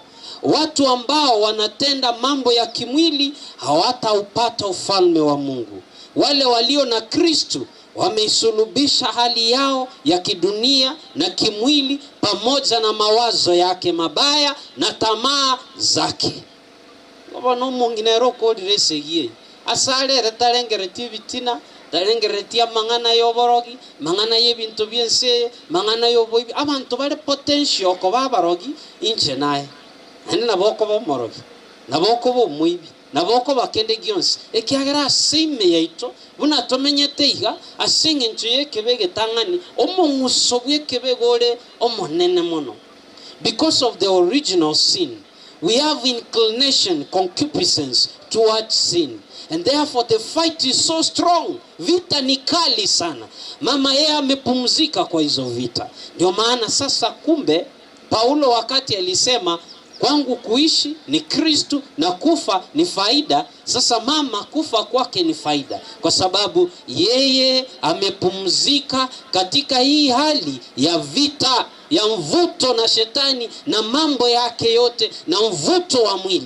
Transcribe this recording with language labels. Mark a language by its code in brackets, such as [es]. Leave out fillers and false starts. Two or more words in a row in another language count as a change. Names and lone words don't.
[sw] Watu ambao wanatenda mambo ya kimwili hawataupata ufalme wa Mungu. Wale walio na Kristo wameisulubisha hali yao ya kidunia na kimwili pamoja na mawazo yake mabaya na tamaa zake. [guz] Ngono mungine roko diresegie asale retalengereti bitina talengeretia mangana yoborogi mangana yebintu byense mangana yoboibi abantu bale potential ko babarogi inche naye ene naboko bomorogi naboko bomwibi naboko bakende gyonse ekiagera asime yaito buna tomenyete iga asinge njuye kebege tangani omungusobwe kebegore omonene mono. [en] Because of the original sin, we have inclination, concupiscence towards sin, and therefore the fight is so strong. [sw] Vita ni kali sana. Mama amepumzika kwa hizo vita. Ndio maana sasa kumbe Paulo wakati alisema kwangu kuishi ni Kristo na kufa ni faida. Sasa mama kufa kwake ni faida, kwa sababu yeye amepumzika katika hii hali ya vita, ya mvuto na shetani na mambo yake yote na mvuto wa mwili.